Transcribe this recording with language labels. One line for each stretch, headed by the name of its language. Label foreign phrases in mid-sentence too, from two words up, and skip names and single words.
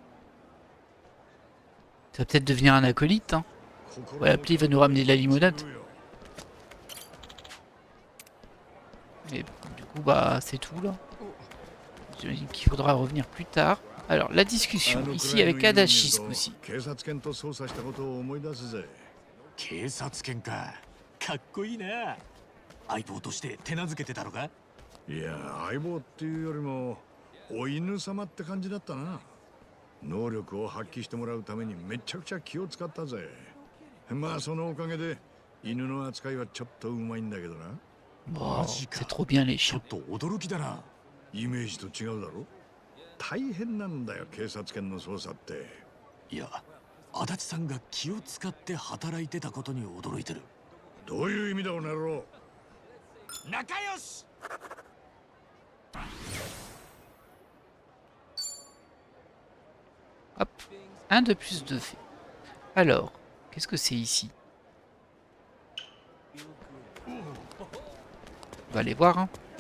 French: Ça va peut-être devenir un acolyte, hein. Ouais, l'appli va nous ramener de la limonade. Et du coup, bah, c'est tout, là. J'imagine qu'il faudra revenir plus tard. Alors, la discussion, ici, avec Adachi, ce coup-ci.
Japanese: 警察犬と捜査したことを思い出すぜ。警察犬か。かっこいいな。相棒として手なずけてたのか？いや、相棒っていうよりもお犬様って感じだったな。能力を発揮してもらうためにめちゃくちゃ気を使ったぜ。まあそのおかげで犬の扱いはちょっとうまいんだけどな。
French: Oh, c'est trop bien les
Japanese: ちょ
French: chiens.
Japanese: っと驚きだな。イメージと違うだろ。大変なんだよ警察犬の捜査って。いや、足立さんが気を使って働いてたことに驚いてる。どういう意味だこの野郎。仲良し。
French: Hop, un de plus de fait. Alors, qu'est-ce que c'est ici? On va aller voir, hein.